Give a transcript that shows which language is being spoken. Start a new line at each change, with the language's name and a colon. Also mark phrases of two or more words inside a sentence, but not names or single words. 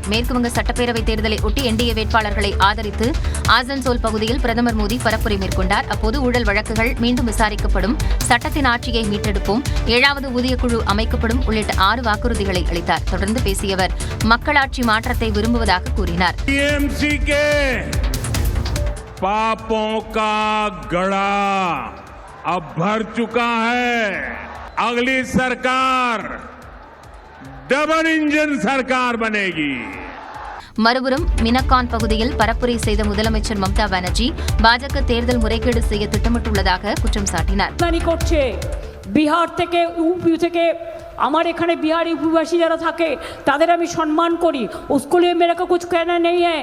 Tamil: மேற்குவங்க சட்டப்பேரவை தேர்தலை ஒட்டி என்டிஏ வேட்பாளர்களை ஆதரித்து ஆசன்சோல் பகுதியில் பிரதமர் மோடி பரப்புரை மேற்கொண்டார். அப்போது ஊழல் வழக்குகள் மீண்டும் விசாரிக்கப்படும், சட்டத்தின் ஆட்சியை மீட்டெடுப்போம், 7வது ஊதியக்குழு அமைக்கப்படும் உள்ளிட்ட 6 வாக்குறுதிகளை அளித்தார். தொடர்ந்து பேசிய அவர் மக்களாட்சி மாற்றத்தை விரும்புவதாக கூறினார்.
Hindi: अगली सरकार डबल इंजन सरकार बनेगी.
Tamil: மறுபுறம் மினக்கான் பகுதியில் பரப்புரை செய்த முதலமைச்சர் மம்தா பானர்ஜி பாஜக தேர்தல் முறைகேடு செய்ய திட்டமிட்டுள்ளதாக குற்றம் சாட்டினார்.
Bangla: বিহার থেকে ইউপি থেকে আমার এখানে বিহারি উপবাসী যারা থাকে তাদের আমি সম্মান করি.
Hindi: उसके मेरे को कुछ कहना नहीं है.